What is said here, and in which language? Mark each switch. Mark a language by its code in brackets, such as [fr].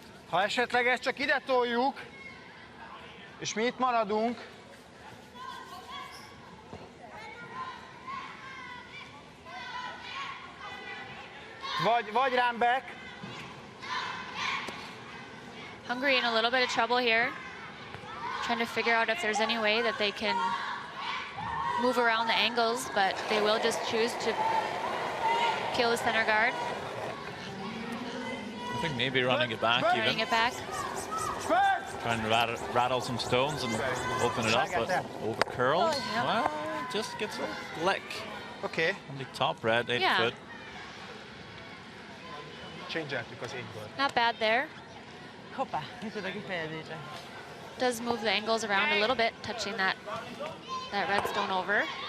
[hu] Ha esetleg ezt csak ide toljuk, és mi itt maradunk, vagy rám back. [en] Hungary in a little bit of trouble here, trying to figure out if there's any way that they can move around the angles, but they will just choose to kill the center guard. I think maybe running it back even. Running it back. Trying to rattle some stones and open it up, but over curls. Yep. Well, just gets a lick. Okay. On the top red, 8 Yeah. foot. Change that because 8 good. Not bad there. [hu] Hoppá, micsoda kifejezése. [en] Does move the angles around a little bit, touching that red stone over.